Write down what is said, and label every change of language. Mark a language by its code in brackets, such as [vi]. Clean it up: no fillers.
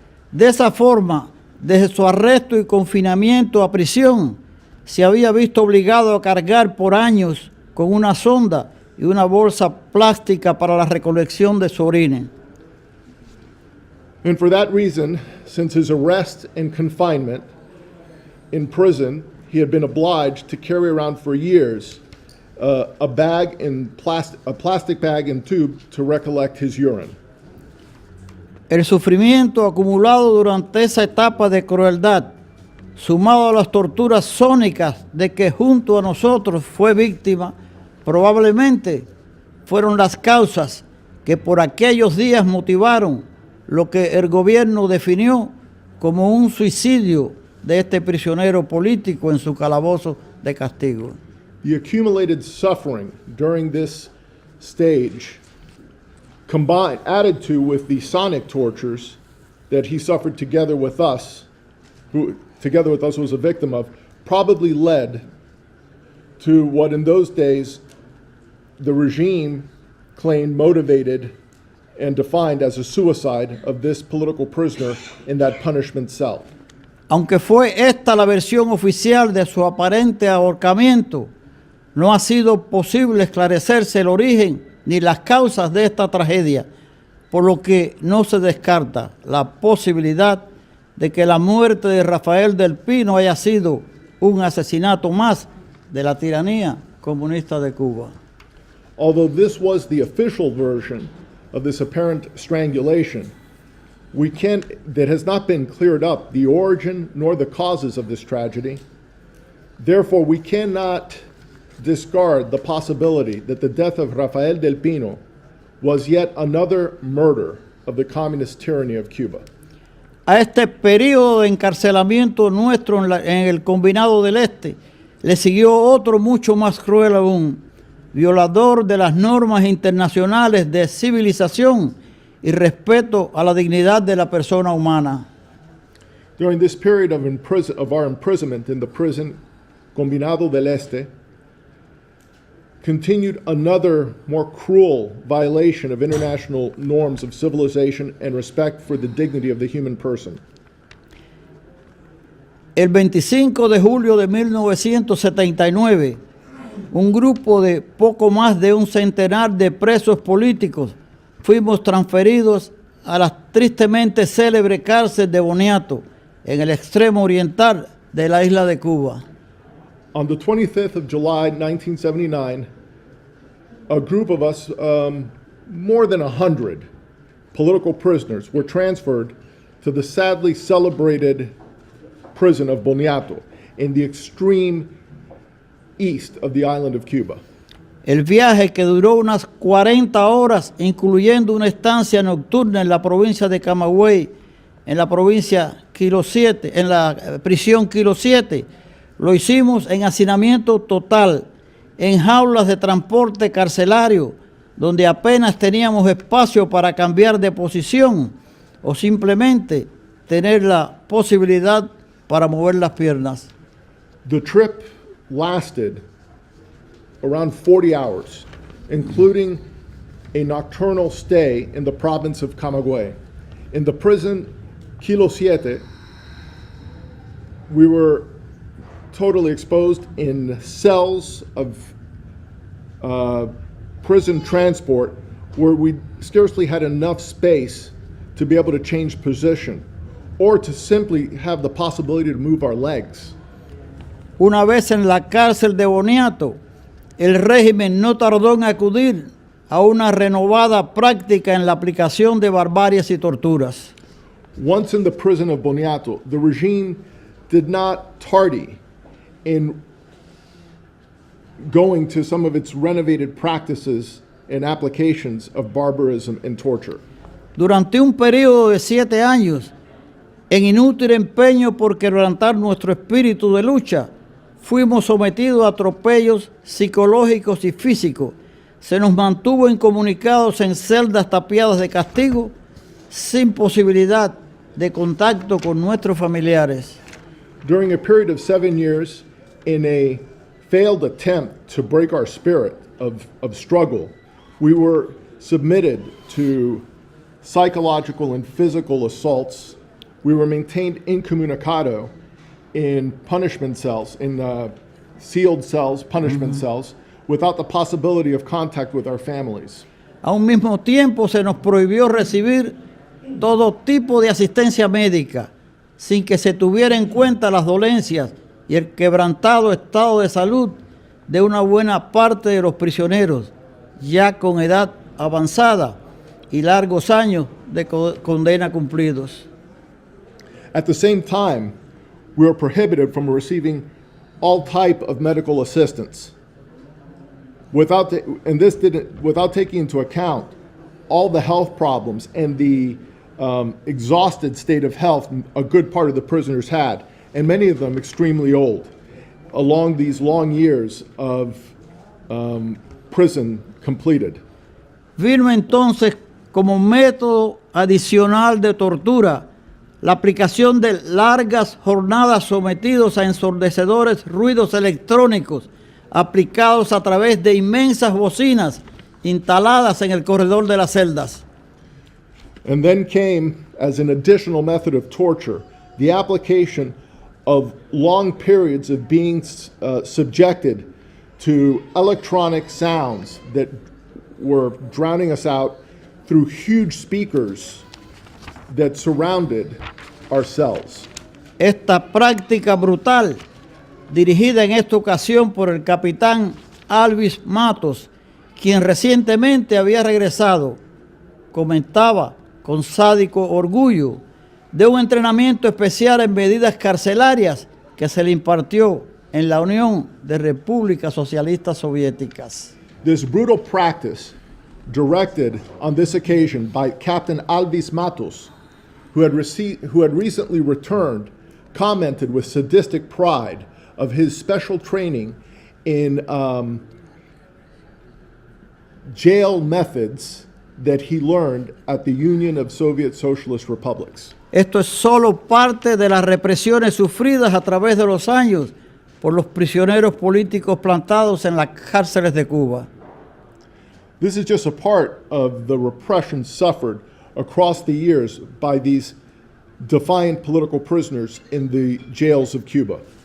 [es] De esa forma, desde su arresto y confinamiento a prisión, se había visto obligado a cargar por años con una sonda y una bolsa plástica para la recolección de su orina. [en] And for that reason, since his arrest and confinement in prison, he had been obliged to carry around for years a plastic bag and tube to recollect his urine. [es] El sufrimiento acumulado durante esa etapa de crueldad, sumado a las torturas sónicas de que junto a nosotros fue víctima, probablemente fueron las causas que por aquellos días motivaron lo que el gobierno definió como un suicidio de este prisionero político en su calabozo de castigo. [en] The accumulated suffering during this stage, added to with the sonic tortures that he suffered together with us, who together with us was a victim of, probably led to what in those days the regime claimed motivated and defined as a suicide of this political prisoner in that punishment cell. [es] Aunque fue esta la versión oficial de su aparente ahorcamiento, no ha sido posible esclarecerse el origen ni las causas de esta tragedia, por lo que no se descarta la posibilidad de que la muerte de Rafael del Pino haya sido un asesinato más de la tiranía comunista de Cuba. [en] Although this was the official version of this apparent strangulation, that has not been cleared up, the origin nor the causes of this tragedy. Therefore, we cannot discard the possibility that the death of Rafael del Pino was yet another murder of the communist tyranny of Cuba. [es] A este periodo de encarcelamiento nuestro en el Combinado del Este le siguió otro mucho más cruel aún, violador de las normas internacionales de civilización y respeto a la dignidad de la persona humana. [en] During this period of our imprisonment in the prison Combinado del Este, continued another more cruel violation of international norms of civilization and respect for the dignity of the human person. [es] El 25 de julio de 1979, un grupo de poco más de un centenar de presos políticos fuimos transferidos a la tristemente célebre cárcel de Boniato, en el extremo oriental de la isla de Cuba. [en] On the 25th of July, 1979, a group of us, more than 100 political prisoners, were transferred to the sadly celebrated prison of Boniato in the extreme east of the island of Cuba. [es] El viaje, que duró unas 40 horas, incluyendo una estancia nocturna en la provincia de Camagüey, en la provincia Kilo 7, en la prisión Kilo 7, lo hicimos en hacinamiento total, en jaulas de transporte carcelario, donde apenas teníamos espacio para cambiar de posición o simplemente tener la posibilidad para mover las piernas. [en] The trip lasted around 40 hours, including a nocturnal stay in the province of Camagüey. In the prison Kilo 7, we were totally exposed in cells of prison transport where we scarcely had enough space to be able to change position or to simply have the possibility to move our legs. [es] Una vez en la cárcel de Boniato, el régimen no tardó en acudir a una renovada práctica en la aplicación de barbarias y torturas. [en] Once in the prison of Boniato, the regime did not tardy in going to some of its renovated practices and applications of barbarism and torture. [es] Durante un periodo de 7 años, en inútil empeño por quebrantar nuestro espíritu de lucha, fuimos sometidos a atropellos psicológicos y físicos. Se nos mantuvo incomunicados en celdas tapiadas de castigo, sin posibilidad de contacto con nuestros familiares. [en] During a period of 7 years, in a failed attempt to break our spirit of struggle, we were submitted to psychological and physical assaults. We were maintained incommunicado in punishment cells, in sealed cells, punishment cells, without the possibility of contact with our families. [es] A un mismo tiempo se nos prohibió recibir todo tipo de asistencia médica, sin que se tuviera en cuenta las dolencias y el quebrantado estado de salud de una buena parte de los prisioneros, ya con edad avanzada y largos años de condena cumplidos. [en] At the same time, we were prohibited from receiving all type of medical assistance without taking into account all the health problems and the exhausted state of health a good part of the prisoners had, and many of them extremely old, along these long years of prison completed. [es] Vino entonces como método adicional de tortura la aplicación de largas jornadas sometidos a ensordecedores ruidos electrónicos aplicados a través de inmensas bocinas instaladas en el corredor de las celdas. [en] And then came, as an additional method of torture, the application of long periods of being subjected to electronic sounds that were drowning us out through huge speakers that surrounded our cells. [es] Esta práctica brutal, dirigida en esta ocasión por el capitán Alvis Matos, quien recientemente había regresado, comentaba con sádico orgullo de un entrenamiento especial en medidas carcelarias que se le impartió en la Unión de Repúblicas Socialistas Soviéticas. [en] This brutal practice, directed on this occasion by Captain Alvis Matos, who had recently returned, commented with sadistic pride of his special training in jail methods that he learned at the Union of Soviet Socialist Republics. [es] Esto es solo parte de las represiones sufridas a través de los años por los prisioneros políticos plantados en las cárceles de Cuba. [en] This is just a part of the repression suffered across the years by these defiant political prisoners in the jails of Cuba.